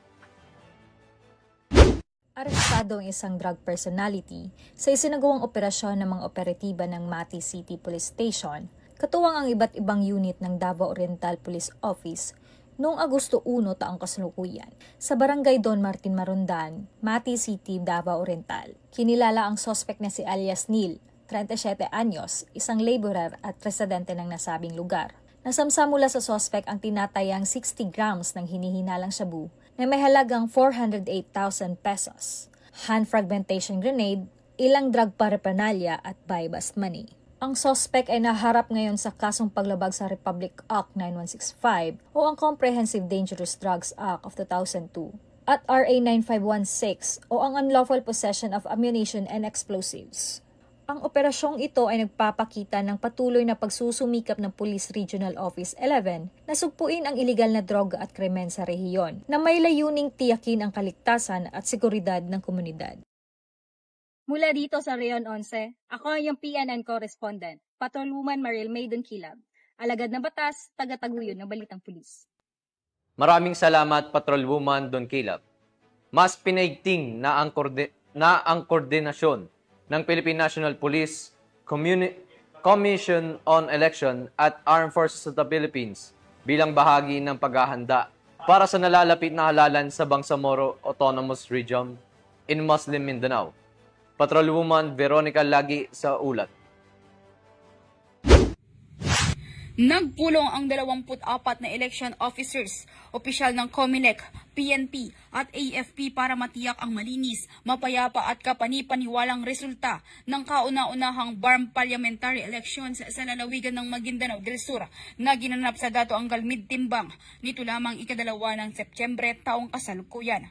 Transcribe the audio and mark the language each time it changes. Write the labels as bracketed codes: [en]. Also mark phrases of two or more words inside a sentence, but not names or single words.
[tl] Arestado ang isang drug personality sa isinagawang operasyon ng mga operatiba ng Mati City Police Station, katuwang ang iba't ibang unit ng Davao Oriental Police Office noong Agosto 1 taong kasalukuyan sa Barangay Don Martin Marundan, Mati City, Davao Oriental. Kinilala ang suspect na si alias Neil, 37 anyos, isang laborer at residente ng nasabing lugar. Nasamsa mula sa suspect ang tinatayang 60 grams ng hinihinalang shabu na may halagang 408,000 pesos, [en] hand fragmentation grenade, [tl] ilang [en] drug paraphernalia at buy-bust money. [tl] Ang suspect ay naharap ngayon sa kasong paglabag sa Republic Act 9165 o ang Comprehensive Dangerous Drugs Act of 2002 at RA 9516 o ang Unlawful Possession of Ammunition and Explosives. Ang operasyong ito ay nagpapakita ng patuloy na pagsusumikap ng Police Regional Office 11 na sugpuin ang iligal na droga at krimen sa rehiyon na may layuning tiyakin ang kaligtasan at seguridad ng komunidad. Mula dito sa Reon 11, ako ang iyong PNN correspondent, Patrolwoman Mariel May Donkilab, alagad ng batas, taga-taguyod ng Balitang Pulis. Maraming salamat, Patrolwoman Donkilab. Mas pinaigting na ang koordinasyon ng Philippine National Police, Commission on Election at Armed Forces of the Philippines bilang bahagi ng paghahanda para sa nalalapit na halalan sa Bangsamoro Autonomous Region in Muslim Mindanao. Patrolwoman Veronica Lagi sa ulat. Nagpulong ang 24 na [en] election officers, [tl] opisyal ng COMELEC, PNP at AFP para matiyak ang malinis, mapayapa at kapani-paniwalang resulta ng kauna-unahang BARM [en] parliamentary elections [tl] sa lalawigan ng Maguindanao del Sur na ginanap sa Dato Angal Mid-Timbang nito lamang ika-2 ng Setyembre taong kasalukuyan.